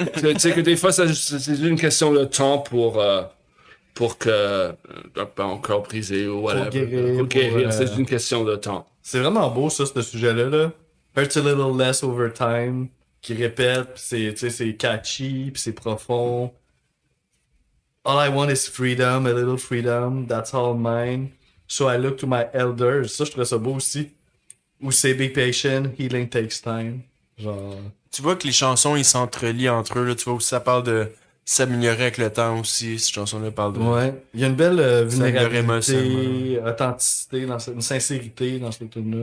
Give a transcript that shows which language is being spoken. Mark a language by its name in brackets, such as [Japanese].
[French] Tu sais que des fois, c'est juste une question de temps pour que un cœur brisé ou whatever. guérir, Pour guérir, pour, c'est une question de temps. C'est vraiment beau, ça, ce sujet-là. Là. [English] Hurts a little less over time, [French] qui répète, pis c'est catchy, puis c'est profond. [English] All I want is freedom, a little freedom, that's all mine. So I look to my elders. [French] Ça, je trouve ça beau aussi. Ou c'est [English] be patient, healing takes time. [French] Genre. Tu vois que les chansons, ils s'entrelient entre eux, là. Tu vois aussi, ça parle de s'améliorer avec le temps aussi. Cette chanson-là parle de. Ouais. Il y a une belle vulnérabilité, émotionnellement. authenticité, une sincérité dans cette tune-là.